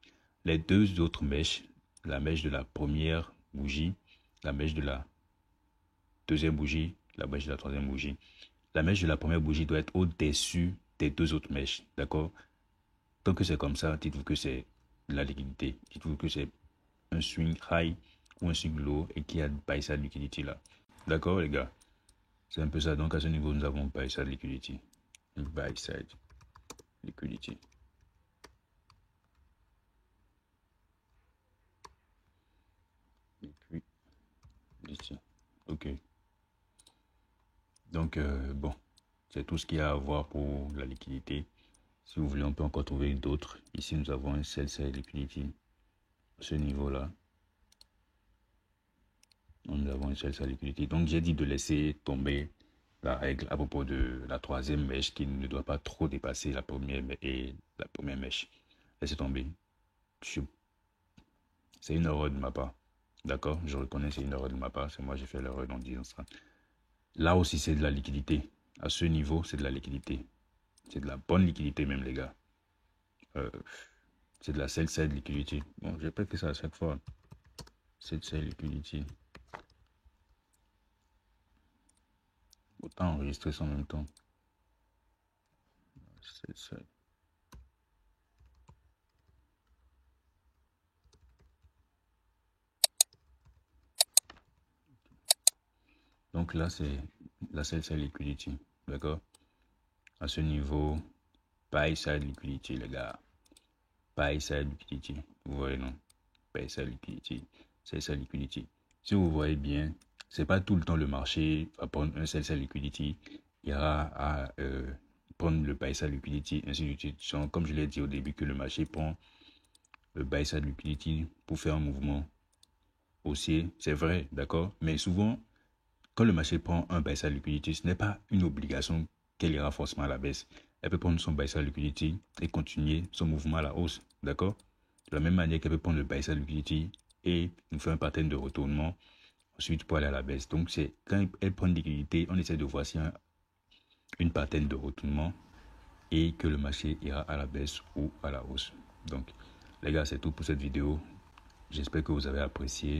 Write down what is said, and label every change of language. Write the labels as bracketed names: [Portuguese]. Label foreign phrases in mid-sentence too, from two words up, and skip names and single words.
[French] Les deux autres mèches, la mèche de la première bougie, la mèche de la deuxième bougie, la mèche de la troisième bougie. La mèche de la première bougie doit être au-dessus des deux autres mèches, d'accord? Tant que c'est comme ça, dites-vous que c'est la liquidité. Dites-vous que c'est un [English] swing high [French] ou un [English] swing low [French] et qu'il y a [English] buy side liquidity [French] là. D'accord, les gars? C'est un peu ça. Donc, à ce niveau, nous avons [English] buy side liquidity. Buy side liquidity. Liquidity. [French] OK. Donc, bon, c'est tout ce qu'il y a à voir pour la liquidité. Si vous voulez, on peut encore trouver d'autres. Ici, nous avons un [English] sell side liquidity. [French] À ce niveau-là. Nous avons un [English] sell side liquidity. [French] Donc, j'ai dit de laisser tomber la règle à propos de la troisième mèche qui ne doit pas trop dépasser la première et la première mèche. Laissez tomber. C'est une erreur de ma part. D'accord? Je reconnais c'est une erreur de ma part. C'est moi j'ai fait l'erreur en disant ça. Là aussi, c'est de la liquidité. À ce niveau, c'est de la liquidité. C'est de la bonne liquidité même, les gars. C'est de la [English] sell side liquidity. [French] Bon, je répète ça à chaque fois. [English] Sell side liquidity. [French] Autant enregistrer ça en même temps. [English] Sell side. [French] Donc là, c'est la [English] sell side liquidity. [French] D'accord? À ce niveau, [English] buy side liquidity, [French] les gars. [English] Buy side liquidity. [French] Vous voyez, non? [English] Buy side liquidity. Sell side liquidity. [French] Si vous voyez bien, c'est pas tout le temps le marché va prendre un [English] sell side liquidity. [French] Il y aura à prendre le [English] buy side liquidity, [French] ainsi de suite. Comme je l'ai dit au début, que le marché prend le [English] buy side liquidity [French] pour faire un mouvement haussier. C'est vrai, d'accord? Mais souvent, quand le marché prend un [English] buy side liquidity, [French] ce n'est pas une obligation qu'elle ira forcément à la baisse. Elle peut prendre son [English] buy side liquidity [French] et continuer son mouvement à la hausse, d'accord? De la même manière qu'elle peut prendre le [English] buy side liquidity [French] et nous fait un pattern de retournement ensuite pour aller à la baisse. Donc c'est quand elle prend une liquidité, on essaie de voir s'il y a une pattern de retournement et que le marché ira à la baisse ou à la hausse. Donc les gars, c'est tout pour cette vidéo. J'espère que vous avez apprécié.